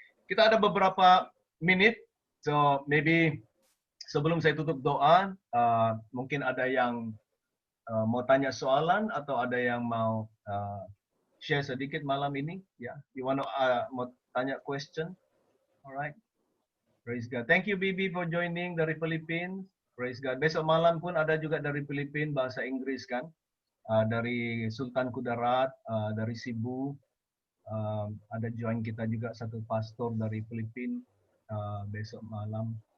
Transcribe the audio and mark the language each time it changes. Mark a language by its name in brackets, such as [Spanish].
[Malay] Kita ada beberapa menit, so maybe sebelum saya tutup doa, mungkin ada yang mau tanya soalan atau ada yang mau share sedikit malam ini. Ya, you want to mau tanya question? [English] Alright. Praise God. Thank you Bibi for joining dari Philippines. Praise God. [Malay] Besok malam pun ada juga dari Philippines bahasa Inggris kan. Dari Sultan Kudarat, dari Cebu. Ada join kita juga satu pastor dari Philippines besok malam.